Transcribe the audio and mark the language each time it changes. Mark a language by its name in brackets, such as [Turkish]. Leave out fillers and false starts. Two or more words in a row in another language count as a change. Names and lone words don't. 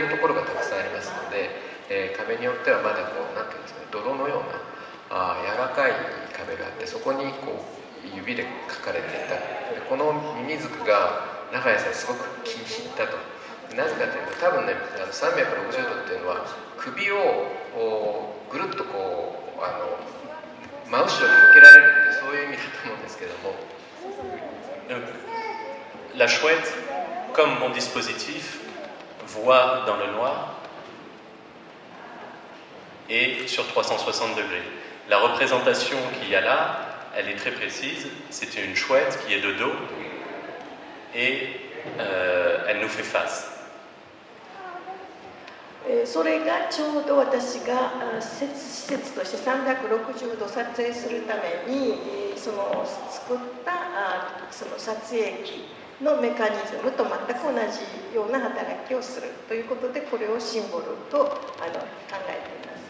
[Japanese] るところがたくさんありますので、壁によってはまだこうなんていうんですかね泥のような柔らかい壁があってそこにこう指で描かれていたでこのミミズクが中谷さんすごく気に入ったとなぜかというと多分ね360度っていうのは首をぐるっとこう真後ろに向けられるってそういう意味だと思うんですけども。 [French] La chouette, comme mon dispositif, voit dans le noir et sur 360 degrés. La représentation qu'il y a là, elle est très précise. C'est une chouette qui est de dos et elle nous fait face. [Japanese] それがちょうど私が施設として360度撮影するためにその作ったその撮影機のメカニズムと全く同じような働きをするということでこれをシンボルと考えています。